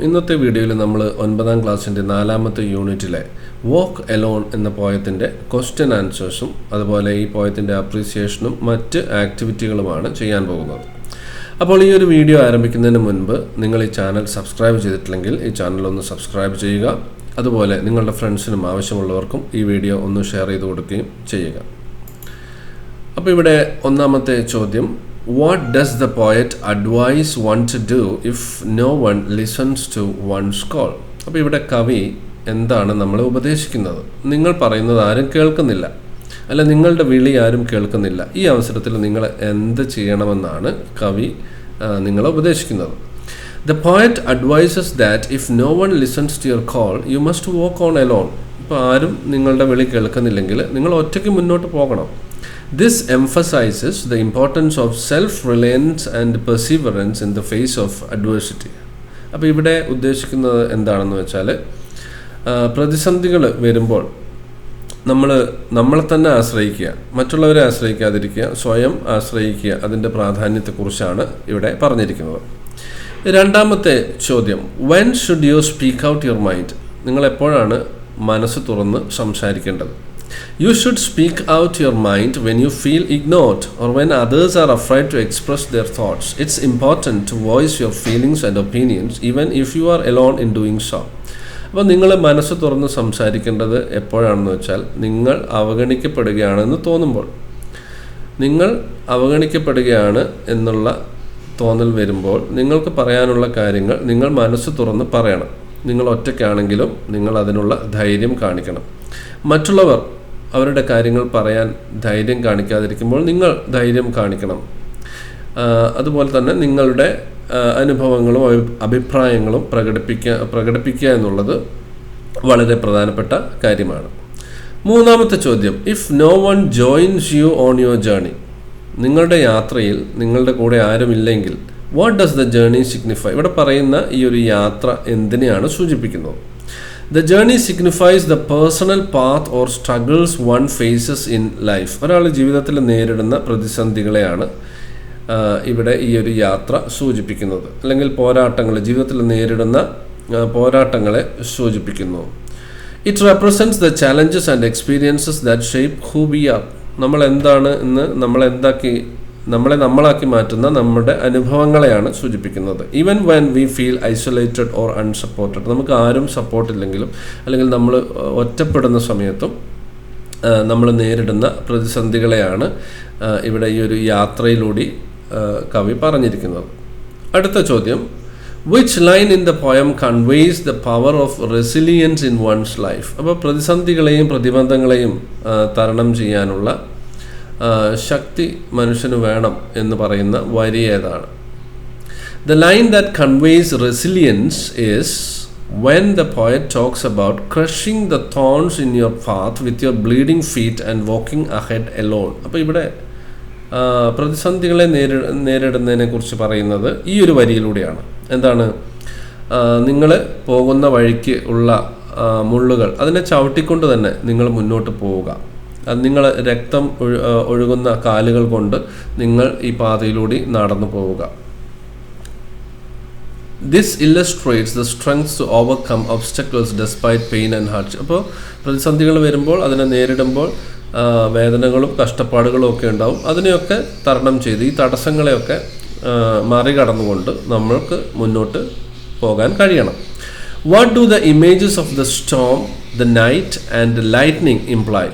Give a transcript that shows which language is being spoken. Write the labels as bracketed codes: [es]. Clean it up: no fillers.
[ml] ഇന്നത്തെ വീഡിയോയിൽ നമ്മൾ 9ാം ക്ലാസ്സിൻ്റെ 4ാമത്തെ യൂണിറ്റിലെ വോക്ക് എലോൺ എന്ന പോയത്തിൻ്റെ ക്വസ്റ്റ്യൻ ആൻസേഴ്സും അതുപോലെ ഈ പോയത്തിൻ്റെ അപ്രീസിയേഷനും മറ്റ് ആക്ടിവിറ്റികളുമാണ് ചെയ്യാൻ പോകുന്നത്. അപ്പോൾ ഈ ഒരു വീഡിയോ ആരംഭിക്കുന്നതിന് മുൻപ് നിങ്ങൾ ഈ ചാനൽ സബ്സ്ക്രൈബ് ചെയ്തിട്ടില്ലെങ്കിൽ ഈ ചാനൽ ഒന്ന് സബ്സ്ക്രൈബ് ചെയ്യുക. അതുപോലെ നിങ്ങളുടെ ഫ്രണ്ട്സിനും ആവശ്യമുള്ളവർക്കും ഈ വീഡിയോ ഒന്ന് ഷെയർ ചെയ്ത് കൊടുക്കുകയും ചെയ്യുക. അപ്പോൾ ഇവിടെ ഒന്നാമത്തെ ചോദ്യം, [en] What does the poet advise one to do if no one listens to one's call? [ml] അപ്പോൾ ഇവിടെ കവി എന്താണ് നമ്മളെ ഉപദേശിക്കുന്നത്? നിങ്ങൾ പറയുന്നത് ആരും കേൾക്കുന്നില്ല, അല്ല നിങ്ങളുടെ വിളി ആരും കേൾക്കുന്നില്ല. ഈ അവസരത്തിൽ നിങ്ങൾ എന്ത് ചെയ്യണമെന്നാണ് കവി നിങ്ങളെ ഉപദേശിക്കുന്നത്. [en] The poet advises that if no one listens to your call, you must walk on alone. [ml] ഇപ്പോൾ ആരും നിങ്ങളുടെ വിളി കേൾക്കുന്നില്ലെങ്കിൽ നിങ്ങൾ ഒറ്റയ്ക്ക് മുന്നോട്ട് പോകണം. [en] This emphasizes the importance of self-reliance and perseverance in the face of adversity. [ml] അപ്പോൾ ഇവിടെ ഉദ്ദേശിക്കുന്നത് എന്താണെന്ന് വെച്ചാൽ, പ്രതിസന്ധികൾ വരുമ്പോൾ നമ്മളെ തന്നെ ആശ്രയിക്കുക, മറ്റുള്ളവരെ ആശ്രയിക്കാതിരിക്കുക, സ്വയം ആശ്രയിക്കുക. അതിൻ്റെ പ്രാധാന്യത്തെക്കുറിച്ചാണ് ഇവിടെ പറഞ്ഞിരിക്കുന്നത്. രണ്ടാമത്തെ ചോദ്യം, [en] when should you speak out your mind? [ml] നിങ്ങൾ എപ്പോഴാണ് മനസ്സ് തുറന്ന് സംസാരിക്കേണ്ടത്? [en] You should speak out your mind when you feel ignored or when others are afraid to express their thoughts. It's important to voice your feelings and opinions even if you are alone in doing so. [ml] അപ്പോൾ നിങ്ങൾ മനസ്സ് തുറന്ന് സംസാരിക്കേണ്ടത് എപ്പോഴാണെന്ന് വെച്ചാൽ, നിങ്ങൾ അവഗണിക്കപ്പെടുകയാണെന്ന് തോന്നുമ്പോൾ. നിങ്ങൾ അവഗണിക്കപ്പെടുകയാണ് എന്നുള്ള തോന്നൽ വരുമ്പോൾ നിങ്ങൾക്ക് പറയാനുള്ള കാര്യങ്ങൾ നിങ്ങൾ മനസ്സ് തുറന്ന് പറയണം. നിങ്ങൾ ഒറ്റയ്ക്കാണെങ്കിലും നിങ്ങൾ അതിനുള്ള ധൈര്യം കാണിക്കണം. മറ്റുള്ളവർ അവരുടെ കാര്യങ്ങൾ പറയാൻ ധൈര്യം കാണിക്കാതിരിക്കുമ്പോൾ നിങ്ങൾ ധൈര്യം കാണിക്കണം. അതുപോലെ തന്നെ നിങ്ങളുടെ അനുഭവങ്ങളും അഭിപ്രായങ്ങളും പ്രകടിപ്പിക്കുക എന്നുള്ളത് വളരെ പ്രധാനപ്പെട്ട കാര്യമാണ്. മൂന്നാമത്തെ ചോദ്യം, [en] If no one joins you on your journey. [ml] നിങ്ങളുടെ യാത്രയിൽ നിങ്ങളുടെ കൂടെ ആരുമില്ലെങ്കിൽ, [en] What does the journey signify? [ml] ഇവിടെ പറയുന്ന ഈ ഒരു യാത്ര എന്തിനെയാണ് സൂചിപ്പിക്കുന്നത്? [en] The journey signifies the personal path or struggles one faces in life. [ml] ഒരാൾ ജീവിതത്തിൽ നേരിടുന്ന പ്രതിസന്ധികളെയാണ് ഇവിടെ ഈ ഒരു യാത്ര സൂചിപ്പിക്കുന്നത്, അല്ലെങ്കിൽ ജീവിതത്തിൽ നേരിടുന്ന പോരാട്ടങ്ങളെ സൂചിപ്പിക്കുന്നു. [en] It represents the challenges and experiences that shape who we are. [ml] നമ്മൾ എന്താണ് എന്ന് നമ്മളെ നമ്മളാക്കി മാറ്റുന്ന നമ്മുടെ അനുഭവങ്ങളെയാണ് സൂചിപ്പിക്കുന്നത്. [en] Even when we feel isolated or unsupported. [ml] നമുക്ക് ആരും സപ്പോർട്ടില്ലെങ്കിലും അല്ലെങ്കിൽ നമ്മൾ ഒറ്റപ്പെടുന്ന സമയത്തും നമ്മൾ നേരിടുന്ന പ്രതിസന്ധികളെയാണ് ഇവിടെ ഈ ഒരു യാത്രയിലൂടെ കവി പറഞ്ഞിരിക്കുന്നത്. അടുത്ത ചോദ്യം, [en] Which line in the poem conveys the power of resilience in one's life? [ml] അപ്പോൾ പ്രതിസന്ധികളെയും പ്രതിബന്ധങ്ങളെയും തരണം ചെയ്യാനുള്ള ശക്തി മനുഷ്യന് വേണം എന്ന് പറയുന്ന വരി ഏതാണ്? [en] The line that conveys resilience is when the poet talks about crushing the thorns in your path with your bleeding feet and walking ahead alone. [ml] അപ്പോൾ ഇവിടെ പ്രതിസന്ധികളെ നേരിടുന്നതിനെ കുറിച്ച് പറയുന്നത് ഈ ഒരു വരിയിലൂടെയാണ്. എന്താണ്? നിങ്ങൾ പോകുന്ന വഴിക്ക് ഉള്ള മുള്ളുകൾ അതിനെ ചവിട്ടിക്കൊണ്ട് തന്നെ നിങ്ങൾ മുന്നോട്ട് പോവുക. അത് നിങ്ങൾ രക്തം ഒഴുകുന്ന കാലുകൾ കൊണ്ട് നിങ്ങൾ ഈ പാതയിലൂടെ നടന്നു പോവുക. [en] This illustrates the strength to overcome obstacles despite pain and hardship. [ml] അപ്പോൾ പ്രതിസന്ധികൾ വരുമ്പോൾ, അതിനെ നേരിടുമ്പോൾ വേദനകളും കഷ്ടപ്പാടുകളും ഒക്കെ ഉണ്ടാവും. അതിനെയൊക്കെ തരണം ചെയ്ത് ഈ തടസ്സങ്ങളെയൊക്കെ മറികടന്നുകൊണ്ട് നമ്മൾക്ക് മുന്നോട്ട് പോകാൻ കഴിയണം. [en] What do the images of the storm, the night and the lightning imply?